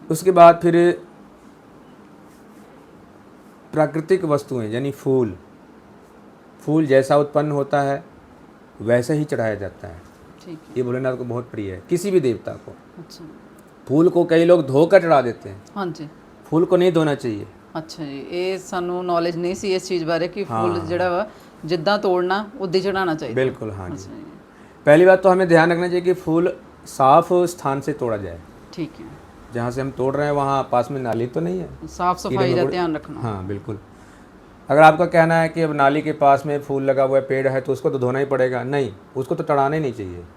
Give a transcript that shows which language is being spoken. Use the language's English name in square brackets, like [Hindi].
[Hindi] उसके बाद फिर प्राकृतिक वस्तुएं यानी फूल जैसा उत्पन्न होता है वैसे ही चढ़ाया जाता है। ठीक है, ये भोलेनाथ को बहुत प्रिय है, किसी भी देवता को। अच्छा, फूल को कई लोग धोकर चढ़ा देते हैं, हाँ जी, फूल को नहीं धोना चाहिए। अच्छा जी, [Punjabi] ਇਹ ਸਾਨੂੰ ਨੌਲੇਜ ਨਹੀਂ ਸੀ ਇਸ ਚੀਜ਼ ਬਾਰੇ ਕਿ ਫੁੱਲ [Hindi] हाँ। [Punjabi] ਜਿਹੜਾ ਵਾ ਜਿੱਦਾਂ ਤੋੜਨਾ ਉਦਾਂ ਹੀ ਚੜਾਉਣਾ ਚਾਹੀਦਾ। [Hindi] बिल्कुल, हाँ जी। अच्छा जी, पहली बात तो हमें ध्यान रखना चाहिए कि फूल साफ स्थान से तोड़ा जाए। ठीक है, जहाँ से हम तोड़ रहे हैं वहाँ पास में नाली तो नहीं है। साफ सफाई का ध्यान रखना। हाँ बिल्कुल। अगर आपका कहना है कि अब नाली के पास में फूल लगा हुआ है, पेड़ है, तो उसको तो धोना ही पड़ेगा, नहीं, उसको तो चढ़ाना ही नहीं चाहिए।